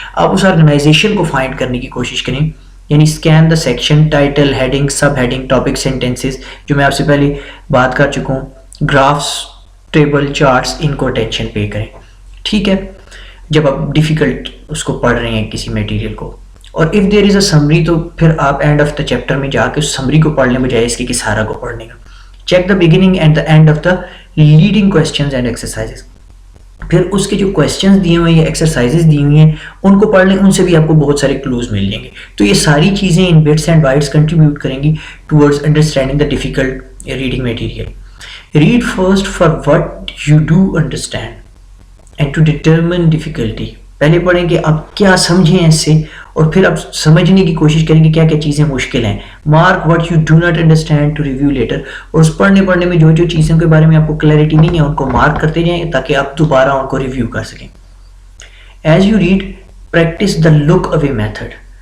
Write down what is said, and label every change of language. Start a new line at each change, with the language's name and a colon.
Urdu: آپ اس آرگنائزیشن کو فائنڈ کرنے کی کوشش کریں. یعنی
English: scan the section,
Urdu: title, heading, sub heading, topic, sentences, جو میں آپ سے پہلے بات کر چکا ہوں. گرافس، ٹیبل، چارٹس، ان کو اٹینشن پے کریں. ٹھیک ہے. جب آپ ڈیفیکلٹ اس کو پڑھ رہے ہیں کسی میٹیریل کو. اور
English: if there is a summary,
Urdu: تو پھر آپ
English: end of the chapter
Urdu: میں جا کے اس سمری کو پڑھ لیں بجائے اس کے کہ سارا کو پڑھنے کا.
English: Check the beginning and the end of the leading questions and exercises.
Urdu: پھر اس کے جو کویسچنز دیے ہوئے ہیں یا ایکسرسائزز دی ہوئی ہیں ان کو پڑھ لیں، ان سے بھی آپ کو بہت سارے کلوز مل جائیں گے. تو یہ ساری چیزیں
English: in bits and bytes
Urdu: کنٹریبیوٹ کریں گی
English: Towards understanding the difficult reading material. Read first for what you do understand and to determine difficulty.
Urdu: پہلے پڑھیں کہ آپ کیا سمجھیں اس سے، اور پھر آپ سمجھنے کی کوشش کریں کہ کیا کیا چیزیں مشکل ہیں.
English: Mark what you do not understand to review later.
Urdu: اور اس پڑھنے میں جو جو چیزوں کے بارے میں آپ کو کلیئرٹی نہیں ہے ان کو مارک کرتے جائیں تاکہ آپ دوبارہ ان کو ریویو کر سکیں.
English: As you read practice the look away method.